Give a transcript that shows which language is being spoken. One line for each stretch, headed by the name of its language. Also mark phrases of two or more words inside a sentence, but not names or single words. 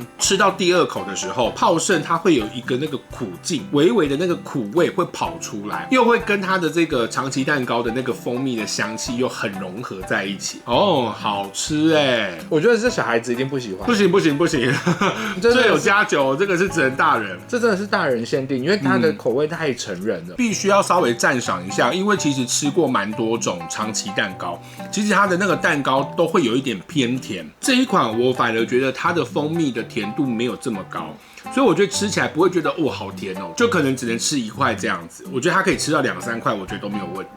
Chinese: 吃到第2口的時候，泡盛它會有一個那個苦勁，微微的那個苦味會跑出來。又會跟它的這個長崎蛋糕的那個蜂蜜的香氣又很融合在一起哦，好吃欸！我覺得這小孩子一定不喜歡。不行，這有加酒，這個是只能大人。這真的是大人限定，因為它的口味太成人了，必須要稍微讚賞一下。因為其實吃過蠻多種長崎蛋糕，其實它的那個蛋糕都會有一點偏甜。這一款我反而覺得它的蜂蜜的甜度沒有這麼高。所以我覺得吃起來不會覺得哇好甜哦，就可能只能吃1塊這樣子。我覺得它可以吃到2-3塊，我覺得都沒有問題。